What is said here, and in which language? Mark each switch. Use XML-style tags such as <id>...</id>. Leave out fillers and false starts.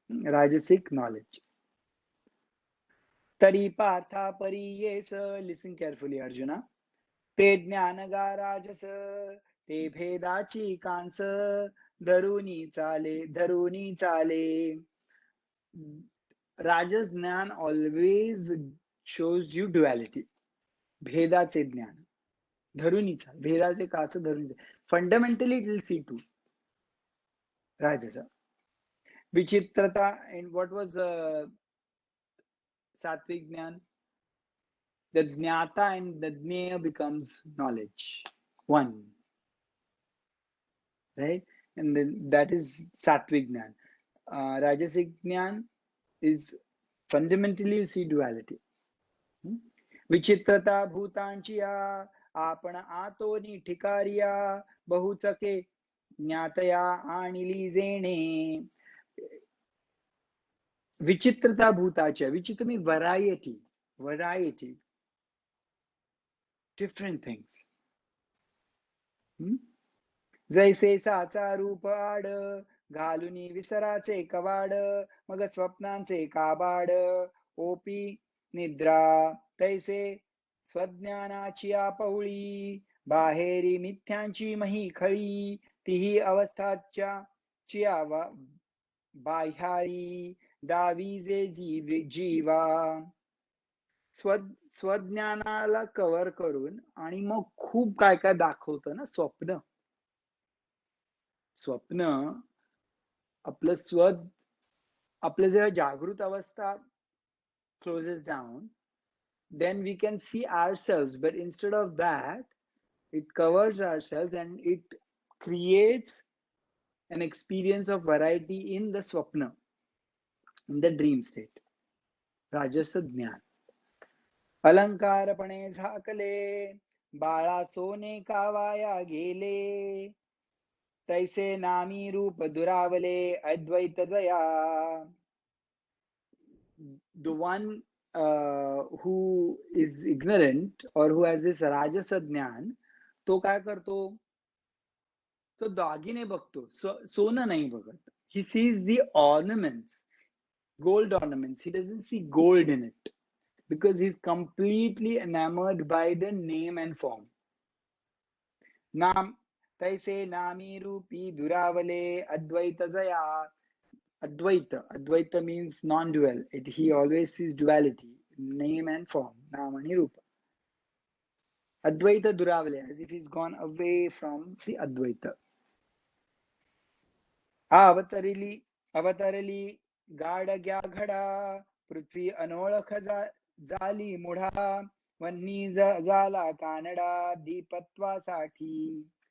<en>राजसिक नॉलेज.</en> <mr>तरी पार्था परी येस,</mr> <en>listen carefully</en> <mr>अर्जुना, ते ज्ञान गा राजस, ते भेदाची कांस, धरुनी चाले.</mr> <en>राजस ज्ञान always shows you duality.</en> <mr>भेदाचे ज्ञान धरुनी चाल, भेदाचे काच धरुनी.</mr> <en>Fundamentally it will see to राजस.</en> <mr>विचित्रता.</mr> <en>and what was sattvic jnana? The jnata and the jnaya becomes knowledge, one, right? And then that is sattvic jnana. Rajasic jnana is fundamentally you see duality.</en> <mr>विचित्रता भूतांची आपण आतोनी ठिकारिया, बहुचके ज्ञातया आणिली जेणे. विचित्रता भूताच्या. विचित्र मी</mr> <en>Variety, different things.</en> <mr>जैसे साचा रूप आड, घालुनी विसराचे कवाड, मग स्वप्नांचे काबाड, OP निद्रा, तैसे स्वज्ञानाची पवळी, बाहेरी मिथ्यांची मही खळी, तिही अवस्थाच्या चिया बाह्याळी, दावी जे जीवा. स्वज्ञानाला कव्हर करून आणि मग खूप काय काय दाखवतं ना स्वप्न. आपलं जेव्हा जागृत अवस्था</mr> <en>closes down, then we can see ourselves, but instead of that it covers ourselves and it creates an experience of variety in the swapna, in the dream state.</en> <mr>राजस ज्ञान. अलंकारपणे झाकले, बाळा सोने कावाया गेले, तैसे नामी रूप दुरावले, अद्वैत Jaya.</mr> <en>The one who is ignorant or who has this rajas gyan,</en> <mr>तो काय करतो, तो दागिने बघतो, सोनं नाही बघत.</mr> <en>He sees the ornaments, gold ornaments. He doesn't see gold in it because he's completely enamored by the name and form. नाम तैसे नामी रूपी दुरावले, अद्वैत जया. Advaita means non-dual. He always sees duality, name and form,</en> <mr>naam ani rupa.</mr> <en>Advaita duravale, as if he's gone away from the Advaita.</en> <mr>अवतरली गाडग्या घडा, पृथ्वी अनोळख झाली मुढा, वन्नी झाला कानडा, दीपत्वासाठी.</mr>